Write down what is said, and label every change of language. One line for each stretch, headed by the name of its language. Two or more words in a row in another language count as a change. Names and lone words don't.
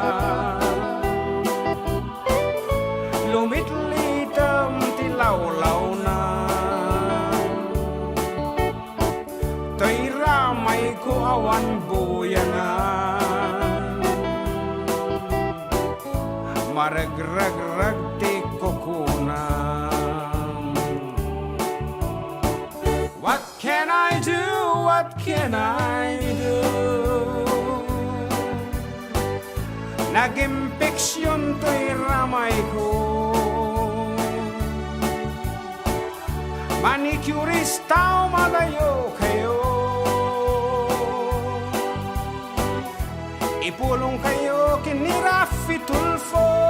Iloko: Lumitlitam tilawlaw na. To'y ramay ko awan buyanan. Maragrag-rag ti kukunan.
English: What can I do? What can I do?
Iloko: Nag-impeksyon to'y ramay ko. Manicurista malayo kayo. Ipulong kayo kini Rafi Tulfo.